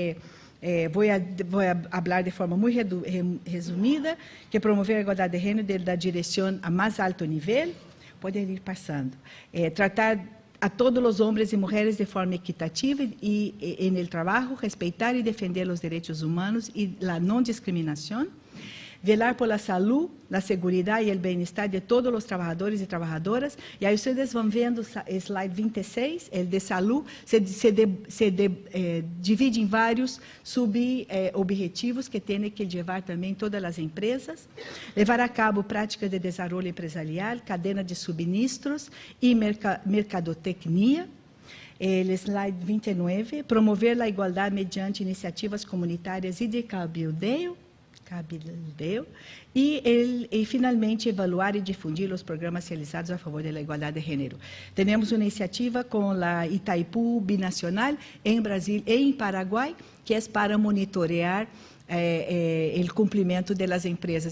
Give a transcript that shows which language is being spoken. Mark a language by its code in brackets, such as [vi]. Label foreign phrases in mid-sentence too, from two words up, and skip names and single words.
[pt] vou falar de forma muito resumida, que promover a igualdade de gênero da direção a mais alto nível. Podem ir passando. Tratar a todos os homens e mulheres de forma equitativa e no trabalho, respeitar e defender os direitos humanos e a não discriminação. [es] Velar por la salud, la seguridad y el bienestar de todos los trabajadores y trabajadoras. Y ahí ustedes van viendo slide 26, el de salud, se divide en varios subobjetivos que tienen que llevar también todas las empresas. [pt] Levar a cabo práticas de [es] desarrollo empresarial, cadena de suministros y mercadotecnia. [pt] El slide 29, promover a igualdade mediante iniciativas comunitárias e de cabildeo. cabildeo e finalmente evaluar e difundir os programas realizados a favor da igualdade de gênero. Temos uma iniciativa com a Itaipu Binacional em Brasil e em Paraguai, que é para monitorear o cumprimento das empresas.